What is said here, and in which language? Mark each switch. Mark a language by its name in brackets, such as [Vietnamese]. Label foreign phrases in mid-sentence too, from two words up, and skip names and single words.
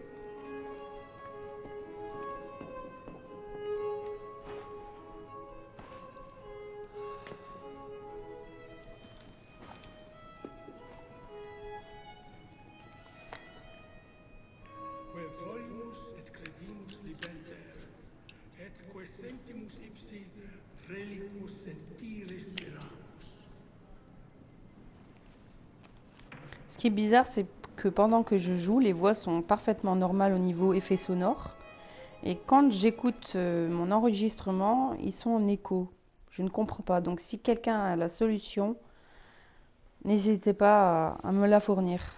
[Latin] Que volimus et credimus libenter, et que sentimus ipsi reliquus sentire speramus. [French] Ce qui est bizarre, c'est que pendant que je joue, les voix sont parfaitement normales au niveau effet sonore. Et quand j'écoute mon enregistrement, ils sont en écho. Je ne comprends pas. Donc si quelqu'un a la solution, n'hésitez pas à me la fournir.